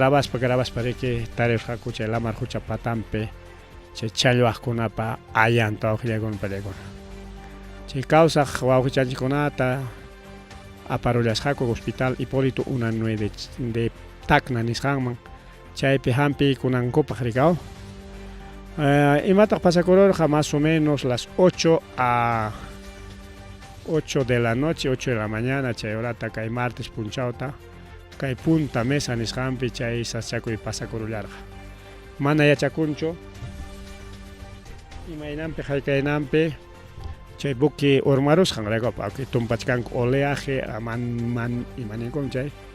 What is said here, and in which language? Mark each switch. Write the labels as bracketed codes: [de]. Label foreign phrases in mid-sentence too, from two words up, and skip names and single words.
[qu] grabaspa riki tarirqaku chay lamar hucha patanpi chay challwaqkunapa allanta wawqillaykuna pallaykuna chay kawsaq wawqichanchikkunata aparullasqaku Hospital Hipólito Unanue de Tacna nisqanman chaypi hampi kunankupaq rikaw imataq pasakururqa [es] más o menos las 8 de la noche 8 de la mañana [qu] chay horata kay martes punchawta kay punta mesa nisqanpi chay sachakuy pasakurullarqa mana yachakunchu imaynanpi hayk'aynanpi chay buki urmarusqan rikawpa tumpachkanku oleaje imaninkum chay